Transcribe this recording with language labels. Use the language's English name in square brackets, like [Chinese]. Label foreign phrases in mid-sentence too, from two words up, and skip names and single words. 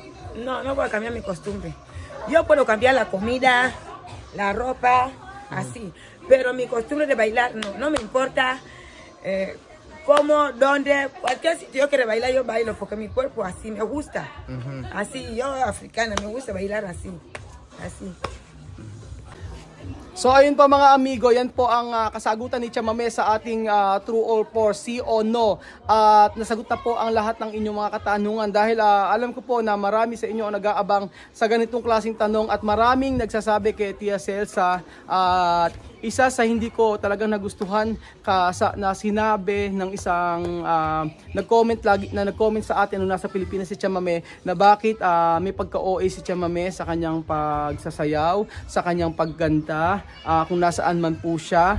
[Spanish] No, no voy a cambiar mi costumbre. Yo puedo cambiar la comida, la ropa, así. Pero mi costumbre de bailar no me importa cómo, dónde, cualquier sitio yo quiero bailar, yo bailo porque mi cuerpo así me gusta. Así, yo africana, me gusta bailar así. Así. [Filipino] So ayun po mga amigo, yan po ang kasagutan ni Chamame sa ating [English] true or false, [Spanish] sí o no. [Filipino] At nasagot na po ang lahat ng inyong mga katanungan dahil alam ko po na marami sa inyo ang nag-aabang sa ganitong klaseng tanong at maraming nagsasabi kay Tia Celsa at isa sa hindi ko talagang nagustuhan na sinabi ng isang nag-comment sa atin nung nasa Pilipinas si Chamame na bakit may pagka-OA si Chamame sa kanyang pagsasayaw, sa kanyang pagganda, kung nasaan man po siya.